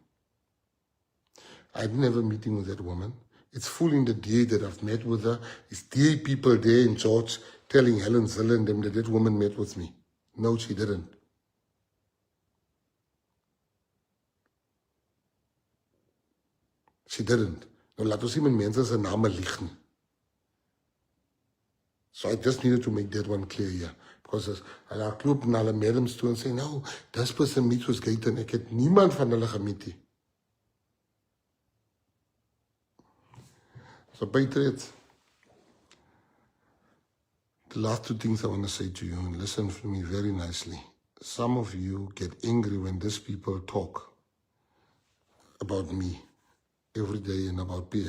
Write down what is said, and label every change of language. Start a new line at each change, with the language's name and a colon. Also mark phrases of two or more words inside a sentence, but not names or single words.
English: I didn't have a meeting with that woman. It's full in the DA that I've met with her. It's DA people there in George telling Helen Zille and them that that woman met with me. No, she didn't. She didn't.
Afrikaans: Nou, laat ons nie met mense se name lieg nie.
English: So I just needed to make that one clear here.
Afrikaans: Because hulle klop na hulle madams toe en sê, nou,
English: this person meets with Gayton.
Afrikaans: Ek het niemand van hulle gemeet nie.
English: So, patriots, the last two things I want to say to you, and listen to me very nicely. Some of you get angry when these people talk about me every day and about PA.